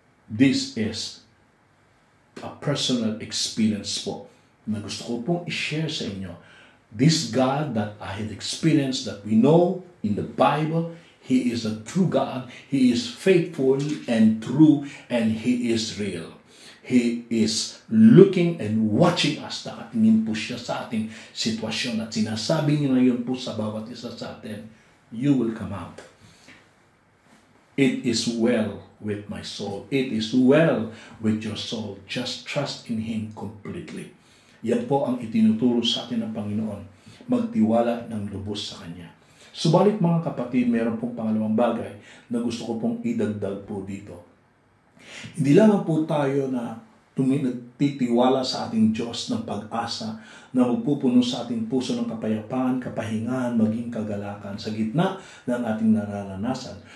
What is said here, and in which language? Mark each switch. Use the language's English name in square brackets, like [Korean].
[English] This is a personal experience [Filipino] po na gusto ko pong i-share sa inyo. [English] This God that I had experienced, that we know in the Bible, He is a true God. He is faithful and true, and He is real. He is looking and watching us. [Filipino] Nakatingin po siya sa ating sitwasyon at sinasabi niya ngayon po sa bawat isa sa atin, [English] you will come out. It is well with my soul. It is well with your soul. Just trust in Him completely. [Filipino] Yan po ang itinuturo sa atin ng Panginoon. Magtiwala ng lubos sa Kanya. Subalit mga kapatid, mayroon pong pangalawang bagay na gusto ko pong idagdag po dito. Hindi lamang po tayo na nagtitiwala sa ating Diyos ng pag-asa na magpupuno sa ating puso ng kapayapaan, kapahingahan, maging kagalakan sa gitna ng ating nararanasan.